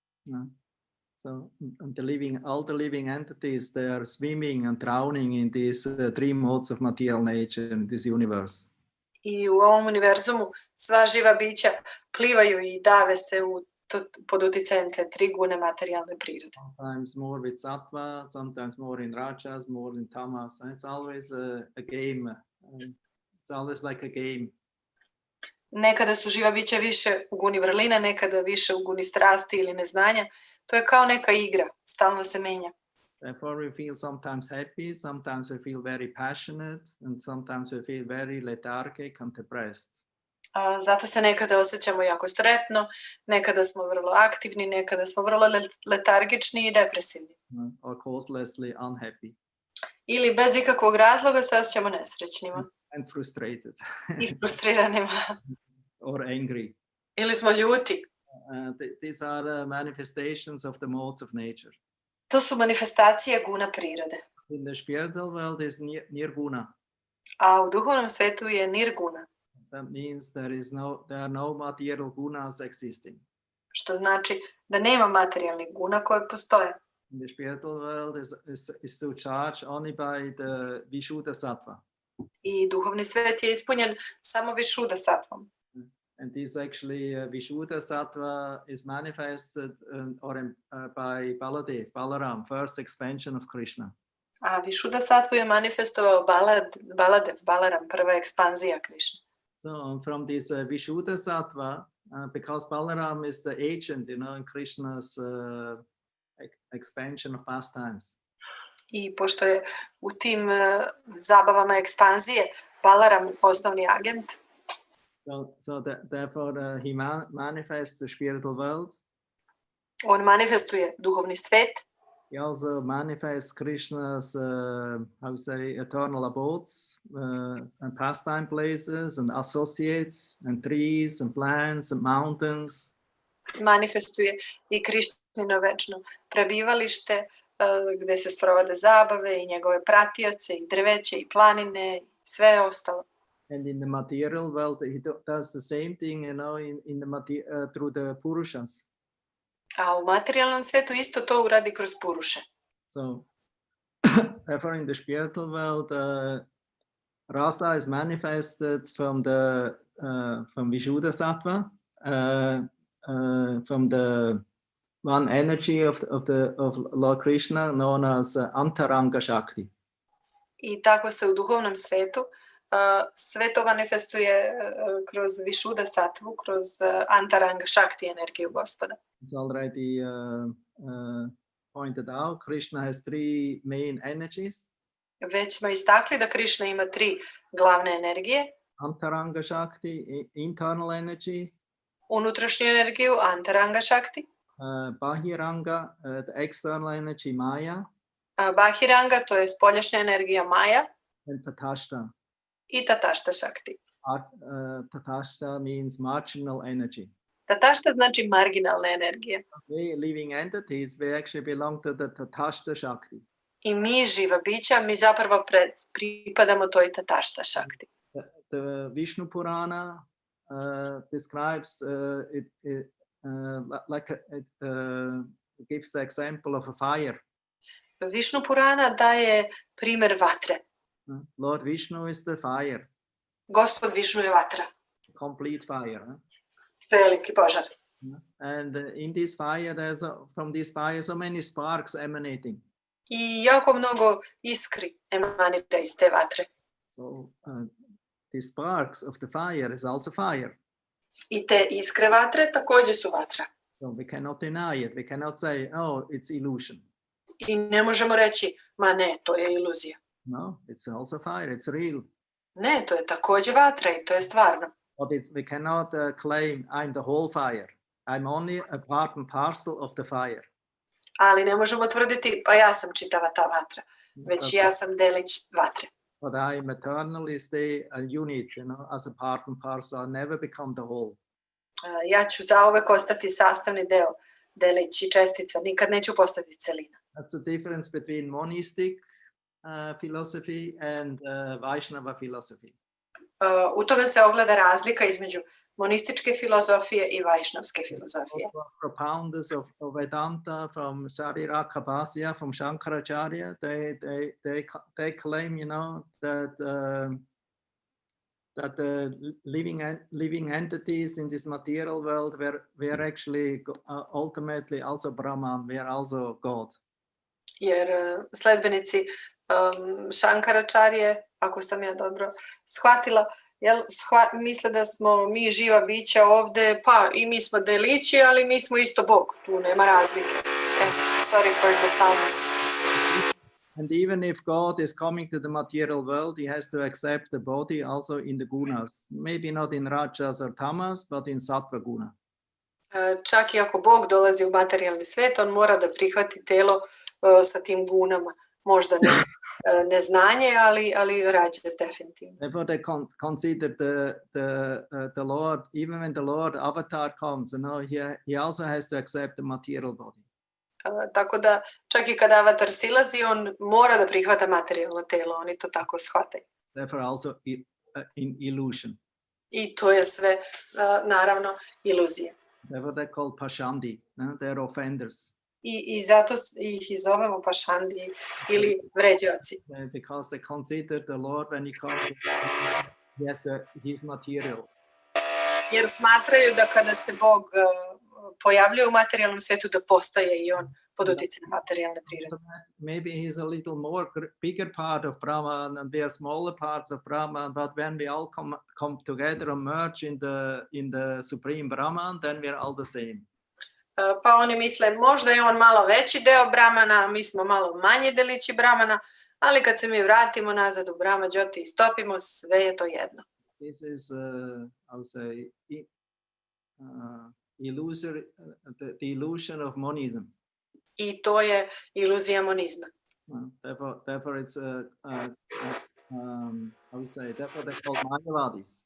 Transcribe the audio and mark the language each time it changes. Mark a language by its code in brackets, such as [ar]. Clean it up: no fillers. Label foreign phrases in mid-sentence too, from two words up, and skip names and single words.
[en] So all the living entities, they are swimming and drowning in these three modes of material nature in this universe. [sr] I u ovom univerzumu sva živa bića plivaju i dave se pod utjecajem te tri gune materijalne prirode. [en] Sometimes more with sattva, sometimes more in rajas, more in tamas, and it's always a game. It's always like a game. [sr] Nekada su živa bića više u guni vrline, nekada više u guni strasti ili neznanja. To je kao neka igra, stalno se menja. [en] Therefore we feel sometimes happy, sometimes we feel very passionate, and sometimes we feel very lethargic and depressed. [sr] Zato se nekada osjećamo jako sretno, nekada smo vrlo aktivni, nekada smo vrlo letargični i depresivni. [en] Or causelessly unhappy. [sr] Ili bez ikakvog razloga se osjećamo nesrećnima. [en] And frustrated. [sr] I frustriranima. [en] Or angry. [sr] Ili smo ljuti. [en] These are manifestations of the modes of nature. [sr] To su manifestacije guna prirode. [en] In the spiritual world is nirguna. [sr] A u duhovnom svetu je nirguna, [en] That means there are no material gunas existing. [sr] što znači da nema materijalnih guna koje postoje. [en] In the spiritual world is to charge only by the Vishuddha sattva. [sr] I duhovni svet je ispunjen samo Višuda sattvom. [en] And this actually Vishuddha sattva is manifested by Balaram, first expansion of Krishna. [sr] A Višuda sattvu je manifestovao Balaram, prva ekspanzija Krišne. [en] So from this Vishuddha sattva, because Balaram is the agent, in Krishna's expansion of pastimes. [sr] I pošto je u tim zabavama ekspanzije Balaram osnovni agent, [en] Therefore he manifests the spiritual world. [sr] On manifestuje duhovni svet. [en] He also manifests Krishna's, eternal abodes and pastime places and associates and trees and plants and mountains. [sr] Manifestuje i Krišnino večno prebivalište gde se sprovode zabave i njegove pratioce i drveće i planine i sve ostalo. [en] And in the material world, he does the same thing, through the Purushas. [sr] A u materijalnom svetu isto to uradi kroz Puruše. [en] So, therefore, in the spiritual world, rasa is manifested from Vishuddha sattva, from the one energy of Lord Krishna, known as Antaranga Shakti. [sr] I tako se u duhovnom svetu sve to manifestuje kroz Višuddha sattvu, kroz Antaranga Shakti, energiju Gospoda. [en] It's already pointed out, Krishna has three main energies. [sr] Već smo istakli da Krišna ima 3 glavne energije. [en] Antaranga Shakti, internal energy. [sr] Unutrašnju energiju, Antaranga Shakti. [en] Bahiranga, the external energy, Maya. [sr] Bahiranga, to je spoljašnja energija Maya. [en] And Tatashta. [sr] I Tatashta Shakti. [en] Tatashta means marginal energy. [sr] Tatashta znači marginalna energija. [en] We living entities, we actually belong to the Tatashta Shakti. [sr] I mi, živa bića, mi zapravo pripadamo toj Tatashta Shakti. [en] The Vishnu Purana describes gives the example of a fire. [sr] Višnu Purana daje primer vatre. [en] Lord Vishnu is the fire. [sr] Gospod Višnu je vatra. [en] Complete fire. [sr] Veliki požar. [en] And in this fire, from this fire, so many sparks emanating. [sr] I jako mnogo iskri emanira iz te vatre. [en] So the sparks of the fire is also fire. [sr] I te iskre vatre takođe su vatra. [en] So we cannot deny it. We cannot say, oh, it's illusion. [sr] I ne možemo reći, ma ne, to je iluzija. [en] No, it's also fire. It's real. [sr] Ne, to je takođe vatra i to je stvarno. [en] But we cannot claim I'm the whole fire. I'm only a part and parcel of the fire. [sr] Ali ne možemo tvrditi, pa ja sam čitava ta vatra, već ja sam delić vatre. [en] But I eternally stay a unit, as a part and parcel. I never become the whole. [sr] Ja ću zauvek ostati sastavni deo, delić i čestica, nikad neću postati celina. [en] That's the difference between monistic philosophy and Vaishnava philosophy. [sr] U tome se ogleda razlika između monističke filozofije i vajšnavske filozofije. [en] Propounders of Vedanta from Shariraka, from Shankaracharya, they claim, that the living entities in this material world were actually ultimately also Brahman, were also God. [sr] Jer sledbenici Šankaračarije, ako sam ja dobro shvatila, misle da smo mi živa bića ovde, pa i mi smo delići, ali mi smo isto Bog, tu nema razlike. [en] Sorry for the sounds. And even if God is coming to the material world, he has to accept the body also in the gunas. Maybe not in rajas or tamas, but in sattva guna. [sr] Čak i ako Bog dolazi u materijalni svet, on mora da prihvati telo sa tim gunama. možda ne neznanje, ali rađe definitivno. [en] Therefore, they consider the Lord, even when the Lord avatar comes, he also has to accept the material body. [sr] Tako da čak i kad avatar silazi, on mora da prihvata materijalno telo, oni to tako shvataju. [en] Therefore, also in illusion. [sr] I to je sve, naravno, iluzija. [en] Therefore, they're called pashandi. They're offenders. [sr] I zato ih i zovemo pašandi ili vređaoci. [en] Because they consider the Lord when he comes, he has his material. [sr] Jer smatraju da kada se Bog pojavljuje u materijalnom svijetu, da postaje i on pod utjecajem materijalne prirode. [en] Maybe he's a little more bigger part of Brahman and we are smaller parts of Brahman, but when we all come together and merge in the supreme Brahman, then we are all the same. [sr] Pa oni misle, možda je on malo veći deo Brahmana, mi smo malo manji delići Brahmana, ali kad se mi vratimo nazad u Brahma Jyoti i stopimo, sve je to jedno. [en] This is, I would say, the illusion of monism. [sr] I to je iluzija monizma. [en] Therefore it's I would say, therefore they're called Mayavadis.